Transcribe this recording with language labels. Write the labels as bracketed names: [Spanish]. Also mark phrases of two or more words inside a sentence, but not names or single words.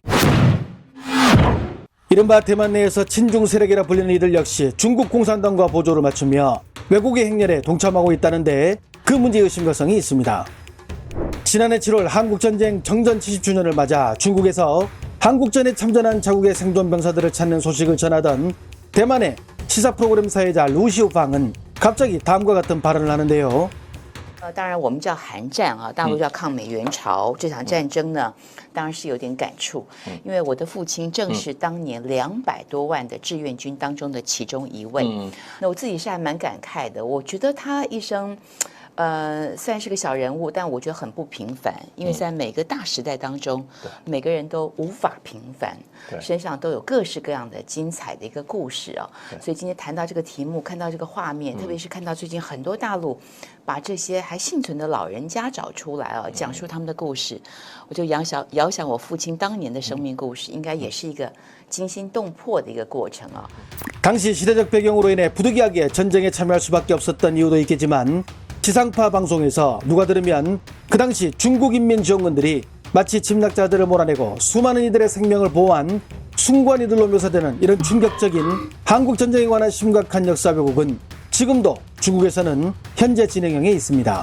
[Korean] 이른바 대만 내에서 친중 세력이라 불리는 이들 역시 중국 공산당과 보조를 맞추며 왜곡의 행렬에 동참하고 있다는데 그 문제의 심각성이 있습니다. 지난해 7월 한국전쟁 정전 70주년을 맞아 중국에서 한국전에 참전한 자국의 생존 병사들을 찾는 소식을 전하던 대만의 시사 프로그램 사회자 루시우팡은 갑자기 다음과 같은 발언을 하는데요. [Chinese] 当然，我们叫韩战啊，大陆叫抗美援朝。这场战争呢，当然是有点感触，因为我的父亲正是当年200多万的志愿军当中的其中一位。那我自己是还蛮感慨的，我觉得他一生。虽然是个小人物，但我觉得很不平凡，因为在每个大时代当中，每个人都无法平凡，身上都有各式各样的精彩的一个故事啊。所以今天谈到这个题目，看到这个画面，特别是看到最近很多大陆把这些还幸存的老人家找出来啊，讲述他们的故事，我就遥想我父亲当年的生命故事，应该也是一个惊心动魄的一个过程啊。 [Korean] 당시 시대적 배경으로 인해 부득이하게 전쟁에 참여할 수밖에 없었던 이유도 있겠지만, 지상파 방송에서 누가 들으면 그 당시 중국 인민지원군들이 마치 침략자들을 몰아내고 수많은 이들의 생명을 보호한 순관이들로 묘사되는 이런 충격적인 한국전쟁에 관한 심각한 역사 왜곡은 지금도 중국에서는 현재 진행형에 있습니다.